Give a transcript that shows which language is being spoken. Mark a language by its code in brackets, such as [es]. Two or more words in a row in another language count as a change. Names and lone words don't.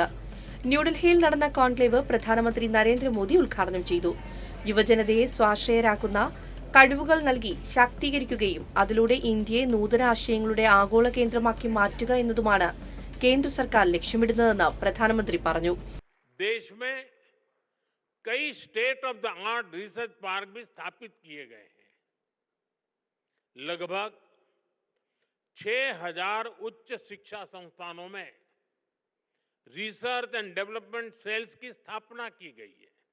[ml] ന്യൂഡൽഹിയിൽ നടന്ന കോൺക്ലേവ് പ്രധാനമന്ത്രി നരേന്ദ്രമോദി ഉദ്ഘാടനം ചെയ്തു. യുവജനതയെ സ്വാശ്രയരാക്കുന്ന കഴിവുകൾ നൽകി ശാക്തീകരിക്കുകയും അതിലൂടെ ഇന്ത്യയെ നൂതന ആശയങ്ങളുടെ ആഗോള കേന്ദ്രമാക്കി മാറ്റുക എന്നതുമാണ് കേന്ദ്ര സർക്കാർ ലക്ഷ്യമിടുന്നതെന്ന് പ്രധാനമന്ത്രി പറഞ്ഞു. [hi] कई [en] state of the art research park [hi] भी स्थापित किए गए हैं. लगभग 6000 उच्च शिक्षा संस्थानों में [en] research and development cells [hi] की स्थापना की गई है.